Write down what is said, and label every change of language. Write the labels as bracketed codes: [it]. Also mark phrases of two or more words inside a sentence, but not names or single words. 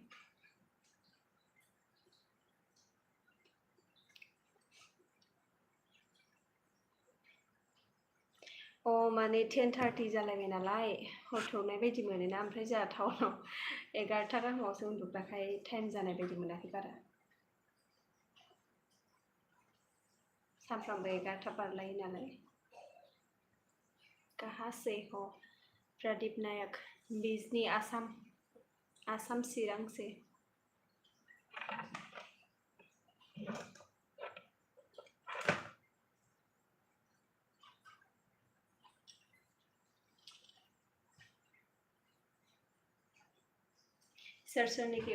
[brx] माने 10:30 जालायबाय नालाय हर थौनाय बायदि मोनोना ओमफ्राय जोंहा टाउनाव 11टा गाहामावसो उन्दुग्राखाय टाइम जानाय बायदि मोनाखै बारा सानफ्रामबो 11टा बारलायो नालाय [hi] कहाँ से हो [brx] प्रदीप नायक बिजनी आसाम चिरां से सोरनिखि